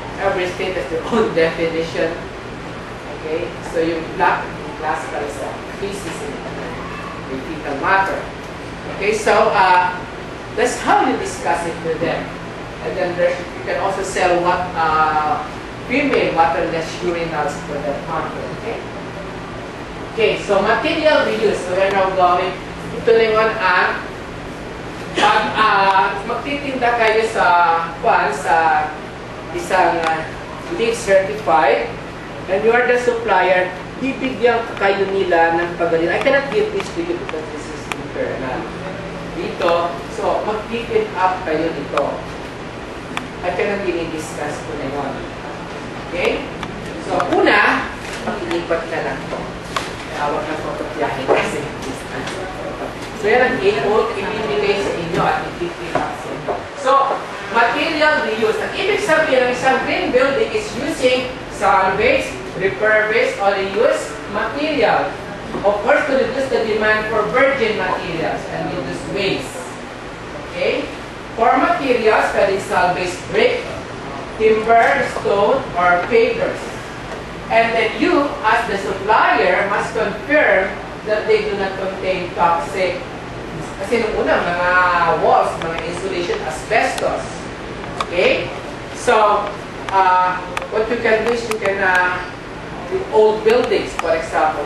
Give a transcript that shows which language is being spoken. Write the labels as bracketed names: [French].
[English] Every state has their own definition. Okay, so yung black classical is feces in fecal matter. Okay, so that's how you discuss it with them. And then you can also sell what female waterless urinals for that matter. Okay. Okay, so material reuse. So we're now going. [Filipino] Ito naman ang pag magtitinda kayo sa isang LEED certified [English] and you are the supplier, [Filipino] bibigyan kayo nila ng pagaling. [English] I cannot give this to you because this is internal. [Filipino] Dito, so mag-pick it up kayo dito. [English] I cannot really discuss ko na yun. [Filipino] Okay? So, una, mag-ilipat ka lang ito. Tawag na photographic kasi. So, yan ang ibibigay sa inyo at i-pick up sa inyo. [English] So, material reuse. [Filipino] Ang ibig sabihin ng isang [English] green building is using salvage, refurbish, or reuse material. Of course, to reduce the demand for virgin materials and reduce waste. Okay? For materials, pwedeng salvage brick, timber, stone, or pavers. And then you, as the supplier, must confirm that they do not contain toxic. [Filipino] Kasi nung una, mga walls, mga insulation, asbestos. [English] Okay? So, what you can do is you can do old buildings, for example.